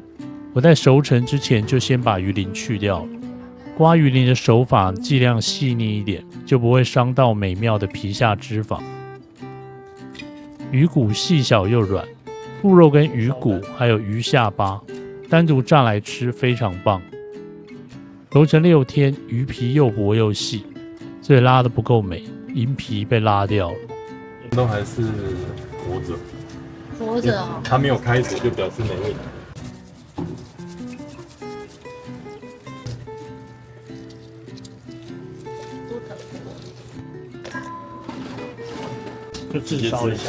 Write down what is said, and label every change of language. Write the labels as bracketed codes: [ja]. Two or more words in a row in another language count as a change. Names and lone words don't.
[zh] 我在熟成之前就先把魚鱗去掉了，刮魚鱗的手法盡量細膩一點，就不會傷到美妙的皮下脂肪。魚骨細小又軟，腹肉跟魚骨還有魚下巴，單獨炸來吃非常棒。熟成6天，魚皮又薄又細，所以拉得不夠美，銀皮被拉掉了。都還是活着，活着哦，它沒有開水就表示沒味道。就炙燒一下，